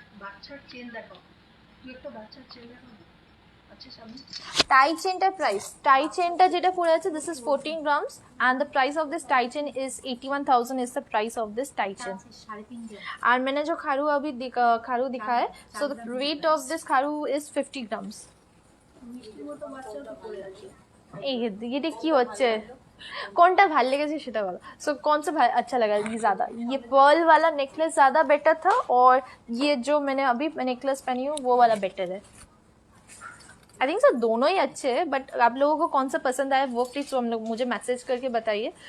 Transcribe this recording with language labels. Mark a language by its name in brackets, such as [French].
[Bangla] বাচ্চার চেন দেখো, তুই একটা বাচ্চার চেন দেখো আচ্ছা সামনে. টাই চেনটার প্রাইস, টাই চেনটা যেটা পড়ে আছে [English] This is 14 grams and the price of this tie chain is 81,000 is the price of this tie chain. [Hindi] और मैंने जो खारू अभी खारू दिखा है, [English] So the weight of this खारू is 50 grams. [Bangla] ये কি হচ্ছে, কোনটা ভালো লেগেছে সেটা বলো. [Hindi] सो कौन सा अच्छा लगा ये ज़्यादा, ये पर्ल वाला नेकलेस ज़्यादा बेटर था और ये जो मैंने अभी नेकलेस पहनी हूँ वो वाला बेटर है. [English] I think [Hindi] सर दोनों ही अच्छे हैं, बट आप लोगों को कौन सा पसंद आया वो प्लीज़ हम लोग मुझे मैसेज करके बताइए.